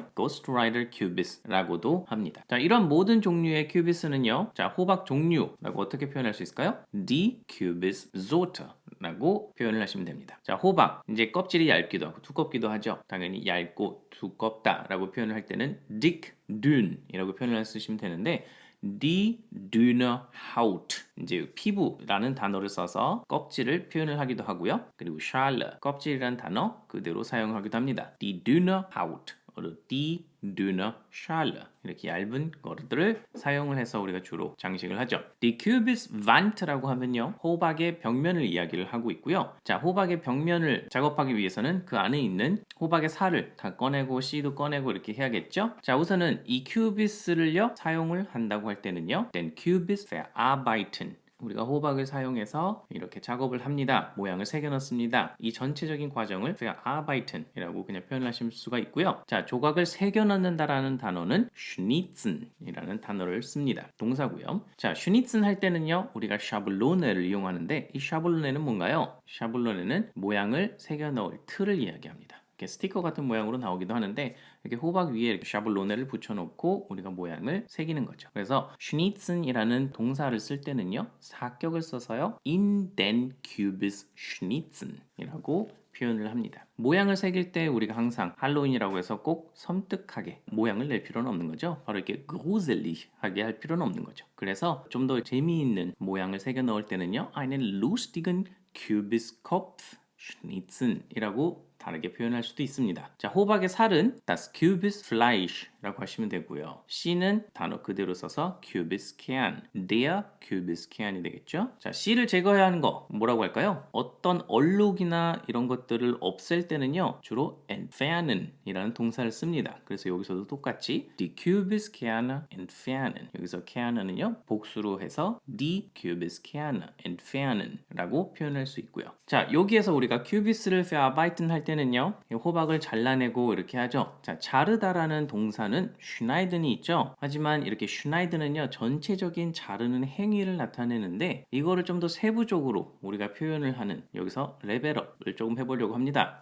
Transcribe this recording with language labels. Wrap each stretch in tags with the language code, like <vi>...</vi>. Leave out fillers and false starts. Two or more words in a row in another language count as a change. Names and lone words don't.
<ko>Ghost Rider 큐비스라고도 합니다. 자, 이런 모든 종류의 큐비스는요. 자, 호박 종류라고 어떻게 표현할 수 있을까요?</ko> <de>Die Kürbis</de> <ko>라고 표현을 하시면 됩니다. 자, 호박 이제 껍질이 얇기도 하고 두껍기도 하죠. 당연히 얇고 두껍다라고 표현을 할 때는</ko> <de>dick, dünn</de> <ko>이라고 표현을 쓰시면 되는데</ko> <de>die dünne Haut</de> <ko>이제 피부라는 단어를 써서 껍질을 표현을 하기도 하고요. 그리고 Schale 껍질이라는 단어 그대로 사용하기도 합니다.</ko> <de>Die dünne Haut die dünne Schale</de> <ko>이렇게 얇은 거들을 사용을 해서 우리가 주로 장식을 하죠.</ko> <de>Die Kürbiswand</de> <ko>라고 하면요, 호박의 벽면을 이야기를 하고 있고요. 자, 호박의 벽면을 작업하기 위해서는 그 안에 있는 호박의 살을 다 꺼내고 씨도 꺼내고 이렇게 해야겠죠. 자, 우선은 이 큐비스를요 사용을 한다고 할 때는요,</ko> <de>den Kürbis verarbeiten</de> <ko>우리가 호박을 사용해서 이렇게 작업을 합니다. 모양을 새겨 넣습니다. 이 전체적인 과정을 verarbeiten 이라고 그냥 표현하실 수가 있고요. 자, 조각을 새겨 넣는다라는 단어는 schnitzen 이라는 단어를 씁니다. 동사고요. 자, schnitzen 할 때는요, 우리가 샤블로네를 이용하는데 이 샤블로네는 뭔가요? 샤블로네는 모양을 새겨 넣을 틀을 이야기합니다. 이렇게 스티커 같은 모양으로 나오기도 하는데 이렇게 호박 위에 이렇게 샤블로네를 붙여놓고 우리가 모양을 새기는 거죠. 그래서 schnitzен이라는 동사를 쓸 때는요, 사격을 써서요,</ko> <de>in den Kürbis schnitzen</de> <ko>이라고 표현을 합니다. 모양을 새길 때 우리가 항상 할로윈이라고 해서 꼭 섬뜩하게 모양을 낼 필요는 없는 거죠. 바로 이렇게 gruselig하게 할 필요는 없는 거죠. 그래서 좀 더 재미있는 모양을 새겨 넣을 때는요,</ko> <de>einen lustigen Kürbiskopf schnitzen</de> <ko>이라고 다르게 표현할 수도 있습니다. 자, 호박의 살은</ko> <de>das Kürbisfleisch</de> <ko>라고 하시면 되고요. 씨는 단어 그대로 써서</ko> <de>Kürbiskern, der Kürbiskern</de> <ko>이 되겠죠. 자, 씨를 제거해야 하는 거 뭐라고 할까요? 어떤 얼룩이나 이런 것들을 없앨 때는요, 주로 entfernen 이라는 동사를 씁니다. 그래서 여기서도 똑같이</ko> <de>die Kürbiskerne entfernen</de> <ko>여기서 kern은요, 복수로 해서</ko> <de>die Kürbiskerne entfernen</de> <ko>라고 표현할 수 있고요. 자, 여기에서 우리가 큐비스를 verarbeiten 할 때는요, 호박을 잘라내고 이렇게 하죠. 자, 자르다라는 동사는 schneidен이 있죠. 하지만 이렇게 schneidен은요, 전체적인 자르는 행위를 나타내는데 이거를 좀 더 세부적으로 우리가 표현을 하는, 여기서 레벨업을 조금 해보려고 합니다.</ko>